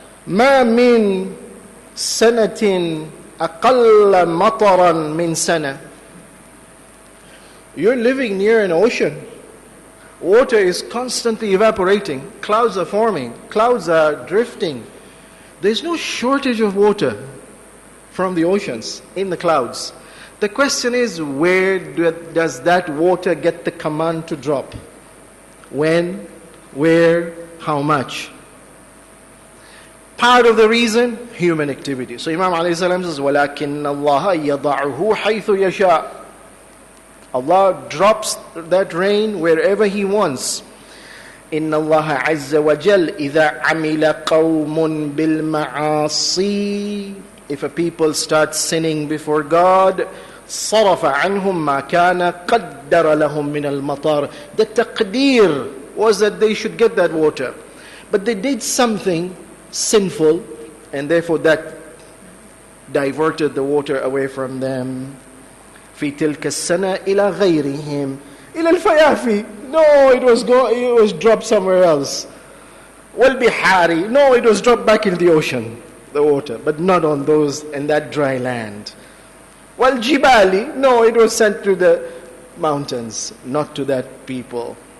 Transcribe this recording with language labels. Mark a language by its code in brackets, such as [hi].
[ar] ما من سنة أقل مطرا من سنة. [en] You're living near an ocean. Water is constantly evaporating. Clouds are forming. Clouds are drifting. There's no shortage of water from the oceans in the clouds. The question is, where does that water get the command to drop? When, where, how much? Part of the reason, human activity. So Imam alayhi salam says, [ar] وَلَكِنَّ اللَّهَ يَضَعُهُ حَيْثُ يَشَاءُ. [en] Allah drops that rain wherever He wants. [ar] إِنَّ اللَّهَ عَزَّ وَجَلَّ إِذَا عَمِلَ قَوْمٌ بِالْمَعَاصِي. [en] If a people start sinning before God, [ar] صَرَفَ عَنْهُمْ مَا كَانَ قَدَّرَ لَهُمْ مِنَ الْمَطَارِ. [en] The taqdeer was that they should get that water. But they did something sinful, and therefore that diverted the water away from them. [ar] في تلك السنة إلى غيرهم إلى الفيافي. [en] No, it was dropped somewhere else. [ar] والبحاري. [en] No, it was dropped back in the ocean, the water, but not on those in that dry land. [ar] والجبال. [en] No, it was sent to the mountains, not to that people.